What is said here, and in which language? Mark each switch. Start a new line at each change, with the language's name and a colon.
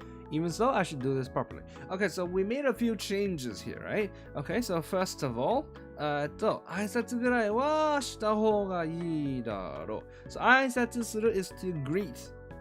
English: Even so, I should do this properly. Okay, so we made a few changes here, right? Okay, so first of all,
Japanese: 挨拶ぐらいはした方がいいだろう。
English: So 挨拶する is to greet.